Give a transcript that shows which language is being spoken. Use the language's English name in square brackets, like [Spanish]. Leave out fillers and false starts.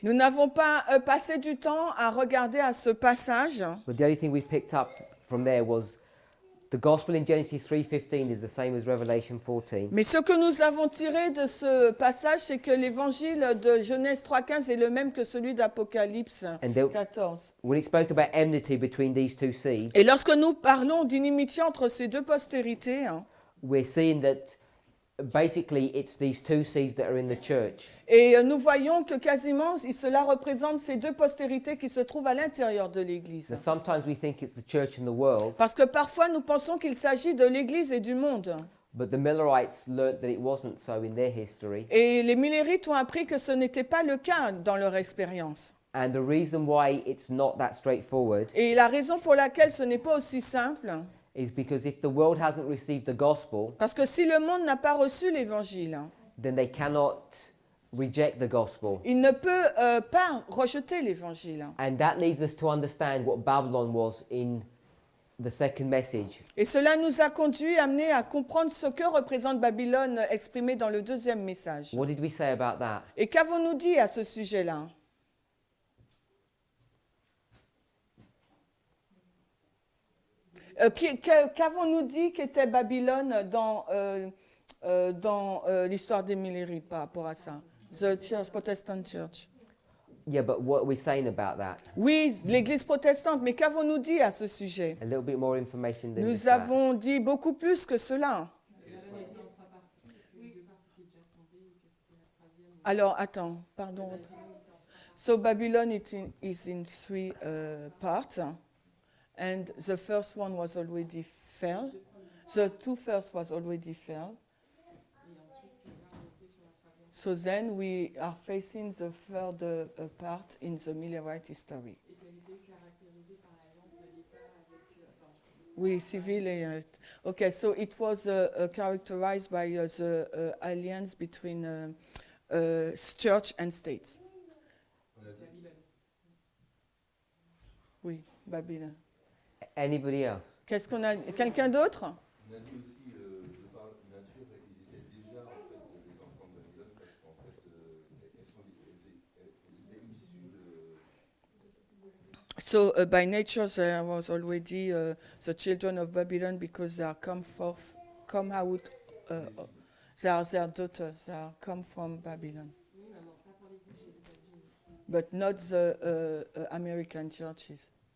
[French] Nous n'avons pas passé du temps à regarder à ce passage, [English] but the only thing we picked up from there was the gospel in Genesis 3:15 is the same as Revelation 14. [French] mais ce que nous avons tiré de ce passage, c'est que l'évangile de Genèse 3:15 est le même que celui d'Apocalypse [English] And there- [French] 14. [English] When it spoke about enmity between these two seeds, [French] Et lorsque nous parlons d'inimitié entre ces deux postérités, [English] we're seeing that basically it's these two seeds that are in the church. [French] et nous voyons que quasiment cela représente ces deux postérités qui se trouvent à l'intérieur de l'Église. [English] Now, sometimes we think it's the church and the world, [French] Parce que parfois nous pensons qu'il s'agit de l'Église et du monde. [English] but the Millerites learnt that it wasn't so in their history. [French] Et les Millérites ont appris que ce n'était pas le cas dans leur expérience. [English] And the reason why it's not that straightforward [French] Et la raison pour laquelle ce n'est pas aussi simple, [English] is because if the world hasn't received the gospel, [French] parce que si le monde n'a pas reçu l'Évangile, [English] then they cannot reject the gospel. [French] il ne peut pas rejeter l'Évangile. [English] And that leads us to understand what Babylon was in the second message. [French] Et cela nous a amené à comprendre ce que représente Babylone exprimé dans le deuxième message. [English] What did we say about that? [French] Et qu'avons-nous dit à ce sujet-là? Qu'avons-nous dit qu'était Babylone dans dans l'histoire des Milleries par rapport à ça. [English] The Church, Protestant Church. Yeah, but what are we saying about that? [French] Oui, l'Église protestante, mais qu'avons-nous dit à ce sujet? [English] A little bit more information than just [French] Nous [English] that. [French] avons dit beaucoup plus que cela. Alors, attends, pardon. [English] So Babylon is in three parts, and the first one was already fell. The two first was already fell. So then we are facing the third part in the Millerite history. [French] Oui, civil et... [English] Okay, so it was characterized by the alliance between church and state. [French] Oui, Babylone. [English] Anybody else? [French] Qu'est-ce qu'on a? Quelqu'un d'autre? On a dit aussi, de par nature, ils étaient déjà en fait des enfants de Babylone parce qu'en fait, elles étaient issues de. [English] So by nature there was already the children of Babylon because they are come out, they are their daughters, they are come from Babylon. But not the American churches.